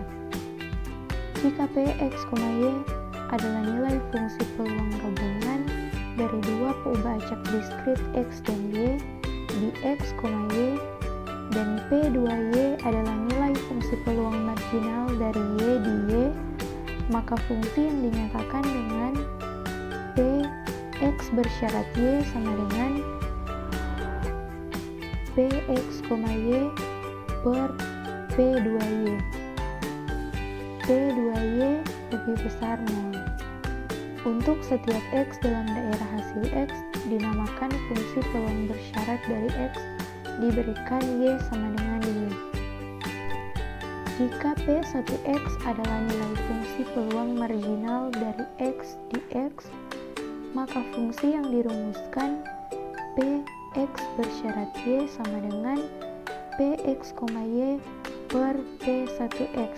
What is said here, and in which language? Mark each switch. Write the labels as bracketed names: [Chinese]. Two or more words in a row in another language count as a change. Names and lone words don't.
[Indonesian] Jika p, x, y adalah nilai fungsi peluang gabungan dari dua peubah acak diskrit x dan y di x, y, dan p2y adalah nilai fungsi peluang marginal dari y di y, maka fungsi yang dinyatakan dengan p x bersyarat y sama dengan px, y per p2y. p2y lebih besar 0. Untuk setiap x dalam daerah hasil x dinamakan fungsi peluang bersyarat dari x diberikan y sama dengan y. Jika p1x adalah nilai fungsi peluang marginal dari x di x, maka fungsi yang dirumuskan px bersyarat y sama dengan px, y per p1x.